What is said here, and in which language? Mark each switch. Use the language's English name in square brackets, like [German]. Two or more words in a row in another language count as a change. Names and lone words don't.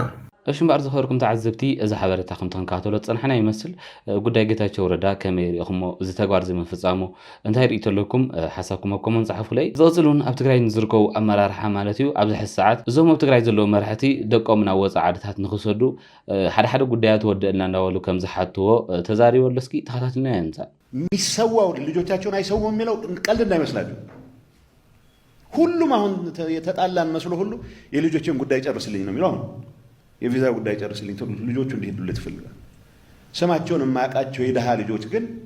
[Tigrinya] እሺ እምበር ዝኸበርኩም ተዓዘብቲ እዚ ሓበሬታ ከም ተንካተሎ ፀንሐና ይመስል ጉዳይ ጌታቸው ረዳ ከመይ ርኢኹሞ እዚ ተግባር ዝምፍፃሙ እንታይ ርኢቶ ኣለኩም ሓሳብኩም ኣብ ኮመንት ጻሕፉ ላይ ዝቕፅሉን ኣብ ትግራይ ዝርከቡ ኣመራርሓ ማለት እዩ ኣብዚ ሕዚ ሰዓት እዞም ኣብ ትግራይ ዘለዉ መራሕቲ ደቆም ናብ ወፃኢ ዓድታት ንኽሰዱ ሓደ ጉዳያት ወደልና እንዳበሉ ከም ዝሓትዎ ተዛሪቦ ኣሎ እስኪ ተኸታተልና ያንሳ [Amharic] የሚሰዋው ልጆቻቸውን አይሰውም የሚለው ቀልድ እንዳይመስላችሁ ሁሉም አሁን የተጣላን መስሎ ሁሉ የልጆችን ጉዳይ ጨርስልኝ ነው የሚለው የቪዛ ጉዳይ ጨርስልኝ ልጆቹ እንዲሄዱለት ይፈልጋል ስማቸውን የማያውቃቸው የደሃ ልጆች ግን